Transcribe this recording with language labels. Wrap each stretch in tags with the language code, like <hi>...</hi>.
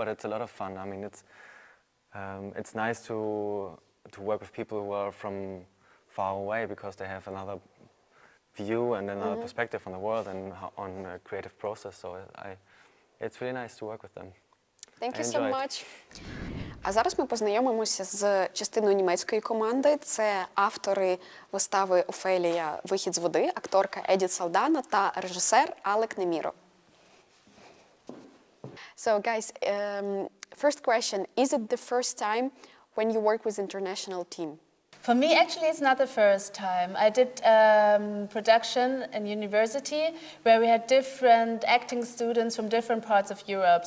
<en>But it's a lot of fun. I mean, it's nice to work with people who are from far away, because they have another view and another perspective on the world and on a creative process. So it's really nice to work with them. Thank you so much.</en> <uk>А зараз ми познайомимося з частиною німецької команди. Це автори вистави «Офелія. Вихід з води», акторка Едіт Салдана та режисер Алек Нєміро.</uk> <en>So guys, first question, is it the first time when you work with international team? For me, actually, it's not the first time. I did production in university where we had different acting students from different parts of Europe.</en>